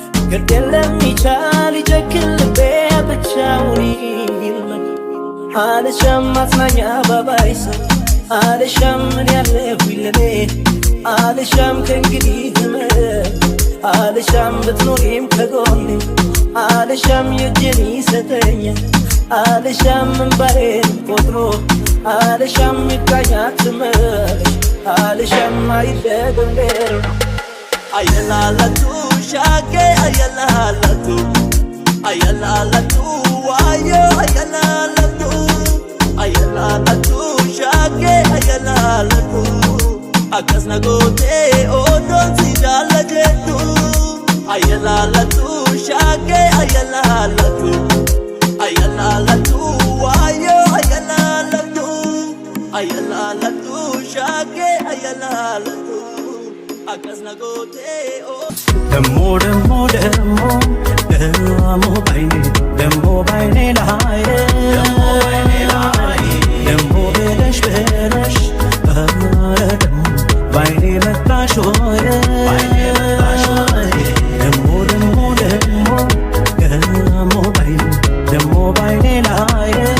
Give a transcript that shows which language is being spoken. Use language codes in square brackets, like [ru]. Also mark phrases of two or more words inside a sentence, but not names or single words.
[am] ግድ የለም ይቻል ይጨክን ልቤ ብቻውን ይልመድ አልሻም ማጽናኛ ባባይ ሰው አልሻም ምን ያለሁኝ ለኔ አልሻም ከእንግዲህ ህመም አልሻም ብትኖሪም ከጎኔ አልሻም የእጄን ይሰጠኛል አልሻም እንባዬን ቆጥሮ አልሻም ይብቃኝ አትመለሽ አልሻም አይደገም ሌላ [om] ayyalaalatu shaakee ayyalaalatu ayyalaalatu waayoo ayyalaalatu ayyalaalatu shaakee ayyalaalatu akkasna gootee odoon si jaallatettu ayyalaalatu shaakee ayyalaalatu ayyalaalatu waayoo ayyalaalatu ayyalaalatu shaakee ayyalaalatu akkasna gootee [am] ደሞ ደሞ ደሞ ደሞ ባይኔ ደሞ ባይኔ ላይ ደሞ በለሽ በለሽ ባይኔ መጣሽ ሆይ ደሞ ደሞ ደሞ ደሞ ባይኔ ደሞ ባይኔ ላይ